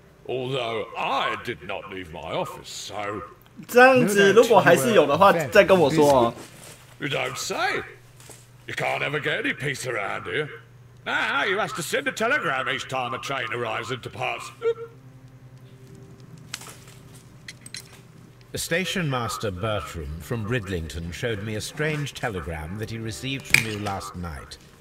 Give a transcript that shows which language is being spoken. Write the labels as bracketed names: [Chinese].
[English] Although I did not leave my office, so [Chinese] 这样子，如果还是有的话，再跟我说哦。 [English] you don't say. You can't ever get any peace around here. Now you have to send a telegram each time a train arrives and departs. Station Master Bertram from Bridlington showed me a strange telegram that he received from you last night.